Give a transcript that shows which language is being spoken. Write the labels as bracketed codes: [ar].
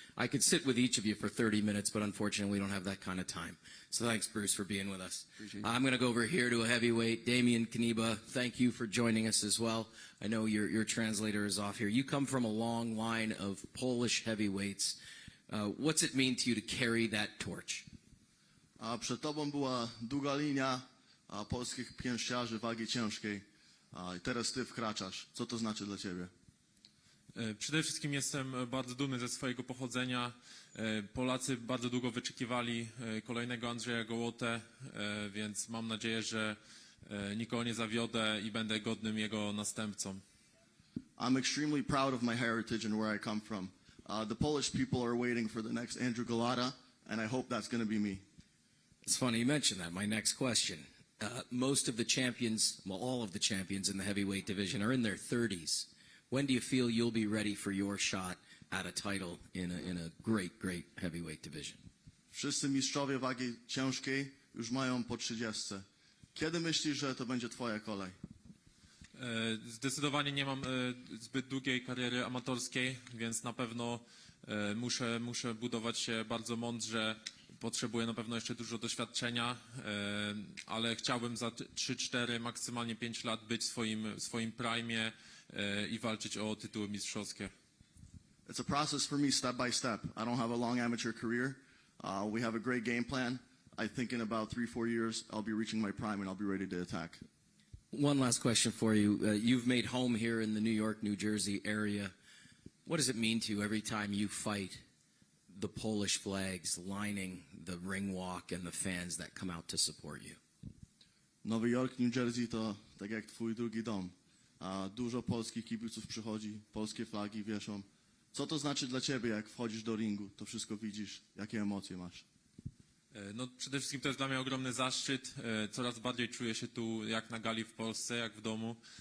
[en] I could sit with each of you for 30 minutes, but unfortunately we don't have that kind of time. So thanks, Bruce, for being with us. I'm going to go over here to a heavyweight, Damian Kaniba. Thank you for joining us as well. I know your translator is off here. You come from a long line of Polish heavyweights. What's it mean to you to carry that torch? [pl] Przed tobą była długa linia polskich pięściarzy wagi ciężkiej. I teraz ty wkraczasz. Co to znaczy dla ciebie? Przede wszystkim jestem bardzo dumny ze swojego pochodzenia. Polacy bardzo długo wyczekiwali kolejnego Andrzeja Gołotę, więc mam nadzieję, że nikogo nie zawiodę i będę godnym jego następcą. [en] I'm extremely proud of my heritage and where I come from. The Polish people are waiting for the next Andrew Golota, and I hope that's going to be me. It's funny you mentioned that. My next question. Most of the champions, well, all of the champions in the heavyweight division are in their 30s. When do you feel you'll be ready for your shot at a title in a great, great heavyweight division? [pl] Wszyscy mistrzowie wagi ciężkiej już mają po 30. Kiedy myślisz, że to będzie twoja kolej? Zdecydowanie nie mam zbyt długiej kariery amatorskiej, więc na pewno muszę budować się bardzo mądrze. Potrzebuję na pewno jeszcze dużo doświadczenia, ale chciałbym za 3-4, maksymalnie 5 lat być w swoim prime, i walczyć o tytuły mistrzowskie. [en] It's a process for me step by step. I don't have a long amateur career. We have a great game plan. I think in about 3-4 years, I'll be reaching my prime and I'll be ready to attack. One last question for you. You've made home here in the New York, New Jersey area. What does it mean to you every time you fight the Polish flags lining the ring walk and the fans that come out to support you? [pl] Nowy Jork, New Jersey to tak jak twój drugi dom. Dużo polskich kibiców przychodzi, polskie flagi wieszą. Co to znaczy dla ciebie, jak wchodzisz do ringu, to wszystko widzisz, jakie emocje masz? No, przede wszystkim to jest dla mnie ogromny zaszczyt. Coraz bardziej czuję się tu jak na gali w Polsce, jak w domu.